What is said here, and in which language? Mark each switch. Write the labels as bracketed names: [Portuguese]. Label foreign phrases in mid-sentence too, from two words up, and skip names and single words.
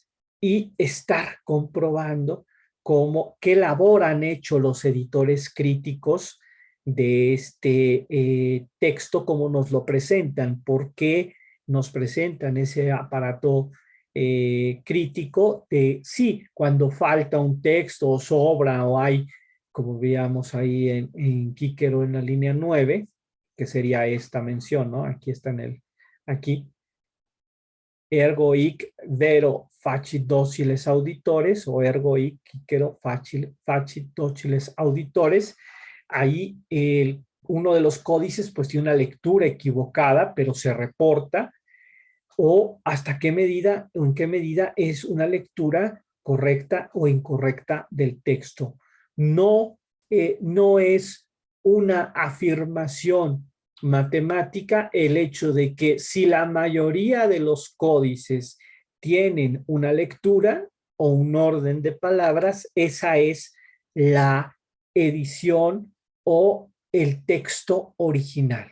[Spanish] y estar comprobando qué labor han hecho los editores críticos de este texto, cómo nos lo presentan, por qué nos presentan ese aparato crítico de sí, cuando falta un texto o sobra o hay, como veíamos ahí en Kíquero en la línea 9, que sería esta mención, ¿no? Aquí está aquí, [Latin] ergo hic vero facit dociles auditores o ergo hic cicero facit dociles auditores. [Spanish] Ahí uno de los códices pues tiene una lectura equivocada, pero se reporta, o hasta qué medida o en qué medida es una lectura correcta o incorrecta del texto. No, no es una afirmación matemática el hecho de que si la mayoría de los códices tienen una lectura o un orden de palabras, esa es la edición o el texto original.